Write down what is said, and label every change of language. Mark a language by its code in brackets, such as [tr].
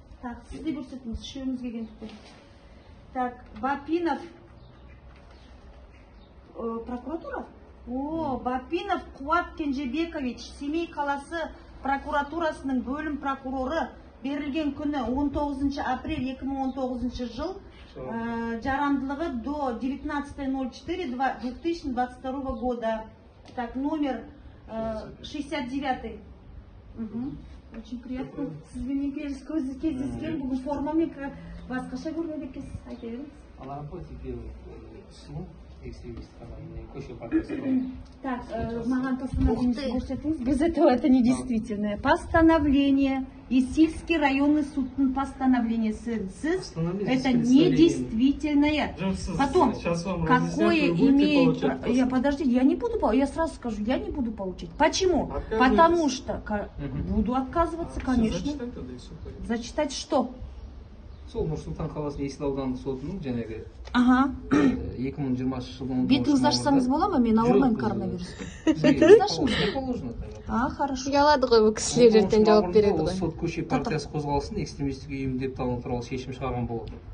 [kk] Так, сізде көрсетіңіз, үшеуміз келген тұқы. [ru] Так, Бапинов, прокуратура? [kk] О, Бапинов Қуат Кенжебекович, Семей қаласы прокуратурасының бөлім прокуроры, берілген күні 19 апрель 2019 жыл, жарамдылығы [ru] до 19.04.2022 года. Так, номер 69. Угу. Очень приятно. [kk] Сізбенен кездескен, бүгін формамен басқаша көрген екенсіз, айта беріңіз. [ru] А на работе делают СМУ, көше партиясы. [kk] Так, маған постановление көрсетіңіз. [ru] Без этого это не действительное. Постановление. Исильский районный судный постановление. Сіз это недействительное. Потом, какое имеет... Подождите, я не буду, я сразу скажу, я не буду получать. Почему? Потому что буду отказываться, конечно. Зачитать что? [kk] Сол Нұр-Сұлтан қаласы Есіл аудандық сотының жаңағы 2020 жылдың бетіңізді ашсаңыз бола ма? Мен ауырмаймын коронавируспен. Бетіңізді ашыңыз. [ru] Хорошо. [kk] Ұялады ғой, бұл кісілер ертең жауап береді ғой. Сот көше партиясы қозғалысын экстремистік ұйым деп табу туралы шешім шығарған болатын.